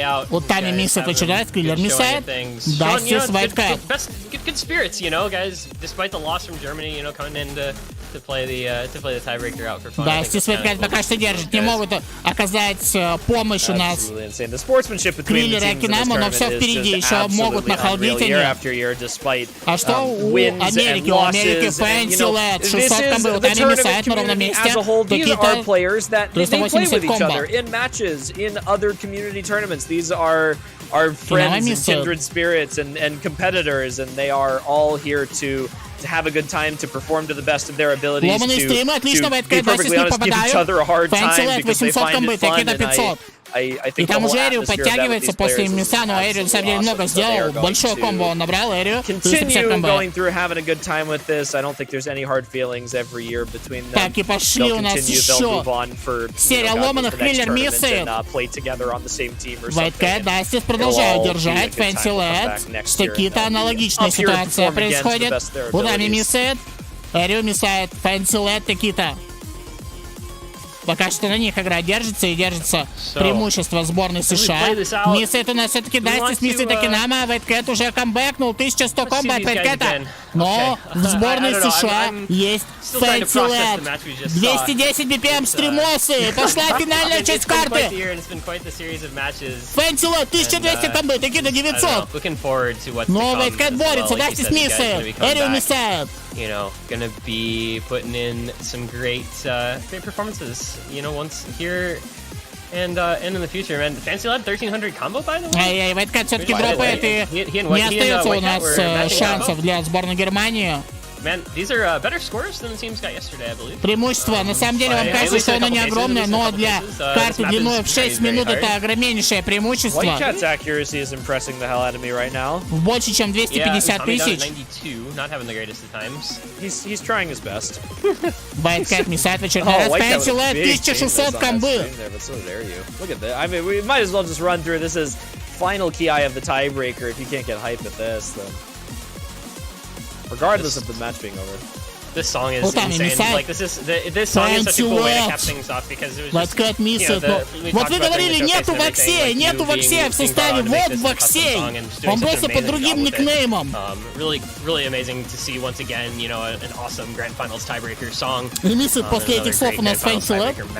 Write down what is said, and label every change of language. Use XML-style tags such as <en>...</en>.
<ru>Утами миссает очередной, Киллер миссает. Дастис, Вайткэт.</ru> <en>Good spirits, you know, guys. Despite the loss from Germany, you know, coming in to play the tiebreaker out for fun.</en> <ru>Дастис, Вайткэт пока что держит, не могут оказать помощь у нас. Киллер и Акинама, но все впереди, еще могут нахалдить они. А что у Америки? У Америки Фэнсилет, 600 комбы, Утами миссает на ровном месте. Текита 380 комбо.</ru> <en>tournaments. These are are friends and kindred spirits and competitors, and they are all here to have a good time, to perform to the best of their abilities, to be perfectly honest, give each other a hard time because they find it fun, and I think the whole atmosphere of these players is absolutely awesome. Continue going through having a good time with this. I don't think there's any hard feelings every year between them. They'll continue, they'll move on for the next tournament and play together on the same team or something.</en> <ru>Дастис продолжают держать. Фэнси Лэд. С Такита аналогичная ситуация происходит. Удами миссает. Эрио миссает. Фэнси Лэд, Такита. Пока что на них игра держится, и держится преимущество сборной США. Миссает у нас все-таки Дастис, миссает Акинама. Вейткэт уже камбэкнул. 1100 комбо от Вейткэта. Но в сборной США есть Фэнси Лэд. 210 BPM стримосы. Пошла финальная часть карты. Фэнси Лэд, 1200 комбо. Такита 900. Но Вейткэт борется. Дастис миссает. Эрио миссает.</ru> <en>You know, gonna be putting in some great performances, you know, once here and in the future, man. Fancy Lab 1300 combo, by the way.</en> <ru>Ай-яй, Вейткэт все-таки дропает, и не остается у нас шансов для сборной Германии.</ru> <en>Man, these are better scores than the teams got yesterday, I believe.</en> <ru>Преимущество. На самом деле, вам кажется, что оно не огромное, но для карты длиной в 6 минут это огромнейшее преимущество.</ru> <en>Whitecat's accuracy is impressing the hell out of me right now.</en> <ru>Больше, чем 250 тысяч.</ru> <en>He's trying his best.</en> <ru>Whitecat миссает в очередной раз. Фэнси Лэд, 1600 комбы.</ru> <en>Look at that. I mean, we might as well just run through. This is final key eye of the tiebreaker. If you can't get hype at this, then regardless of the match being over. This song is insane. Like this song is such a cool way to cap things off because it was just, you know,</en> <ru>вот вы говорили, нету Ваксея, нету Ваксея в составе, вот Ваксей. Он просто под другим никнеймом.</ru> <en>Really amazing to see once again, you know, an awesome Grand Finals tiebreaker song.</en> <ru>Ремиссит после этих слов у нас Фэнси Лэд.</ru>